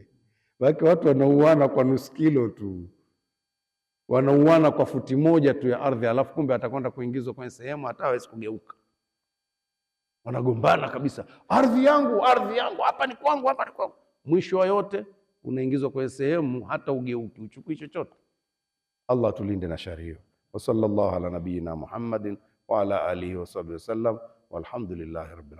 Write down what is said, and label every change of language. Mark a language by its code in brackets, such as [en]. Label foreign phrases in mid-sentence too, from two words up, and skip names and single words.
[sw] Baki watu wanauana kwa nusu kilo tu, wanauana kwa futi moja tu ya ardhi, alafu kumbe atakwenda kuingizwa kwenye sehemu hata hawezi kugeuka. Wanagombana kabisa, ardhi yangu, hapa ni kwangu, hapa ni kwangu. Mwisho wa yote unaingizwa kwenye sehemu hata ugeuki, uchukui chochote. Allah tulinde na shari hiyo. [ar] وصلى الله على نبينا محمد وعلى آله وصحبه وسلم، والحمد لله رب العالمين.